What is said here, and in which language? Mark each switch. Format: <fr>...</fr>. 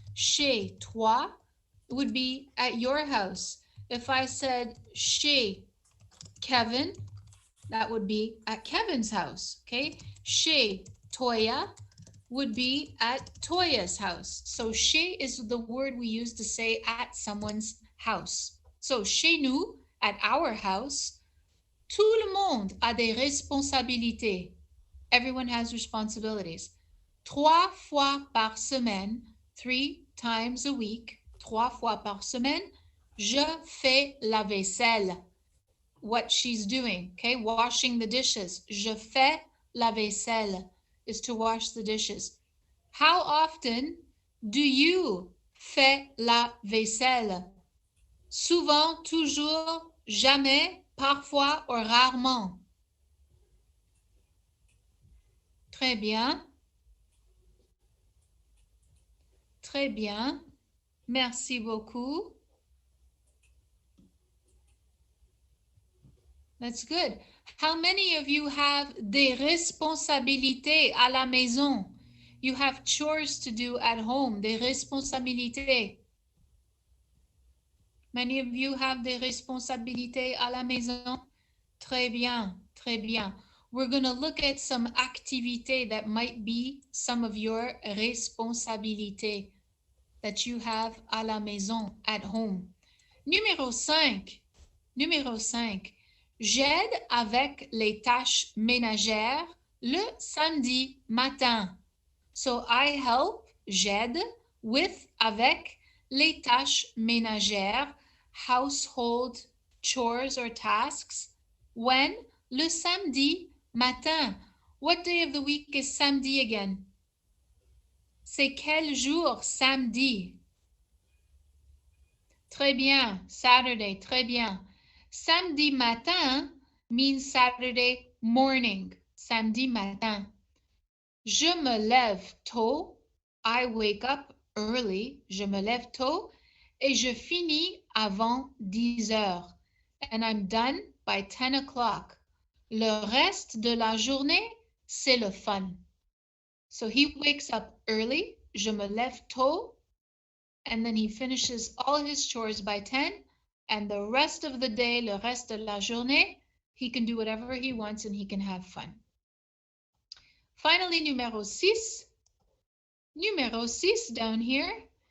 <fr>Chez toi</fr> <en>would be at your house. If I said chez Kevin, that would be at Kevin's house, okay? Chez Toya would be at Toya's house. So chez is the word we use to say at someone's house. So</en> <fr>chez nous,</fr> <en>at our house,</en> <fr>tout le monde a des responsabilités.</fr> <en>Everyone has responsibilities.</en> <fr>3 fois par semaine,</fr> <en>3 times a week,</en> <fr>3 fois par semaine, je fais la vaisselle.</fr> <en>What she's doing, okay? Washing the dishes.</en> <fr>Je fais la vaisselle</fr> <en>is to wash the dishes. How often do you</en> <fr>fais la vaisselle? Souvent, toujours, jamais, parfois ou rarement. Très bien. Très bien. Merci beaucoup.</fr> <en>That's good. How many of you have</en> <fr>des responsabilités à la maison?</fr> <en>You have chores to do at home,</en> <fr>des responsabilités.</fr> <en>Many of you have</en> <fr>des responsabilités à la maison? Très bien, très bien.</fr> <en>We're going to look at some activités that might be some of your responsabilités that you have</en> <fr>à la maison,</fr> <en>at home.</en> <fr>Numéro 5. Numéro 5. J'aide avec les tâches ménagères le samedi matin.</fr> <en>So I help,</en> <fr>j'aide,</fr> <en>with,</en> <fr>avec, les tâches ménagères,</fr> <en>household chores or tasks. When?</en> <fr>Le samedi matin.</fr> <en>What day of the week is samedi again?</en> <fr>C'est quel jour samedi? Très bien, Saturday, très bien. Samedi matin</fr> <en>means Saturday morning.</en> <fr>Samedi matin. Je me lève tôt.</fr> <en>I wake up early.</en> <fr>Je me lève tôt. Et je finis avant 10 heures.</fr> <en>And I'm done by 10 o'clock.</en> <fr>Le reste de la journée, c'est le fun.</fr> <en>So he wakes up early.</en> <fr>Je me lève tôt.</fr> <en>And then he finishes all his chores by 10. And the rest of the day,</en> <fr>le reste de la journée,</fr> <en>he can do whatever he wants and he can have fun. Finally, numéro 6. Numéro 6 down here.</en>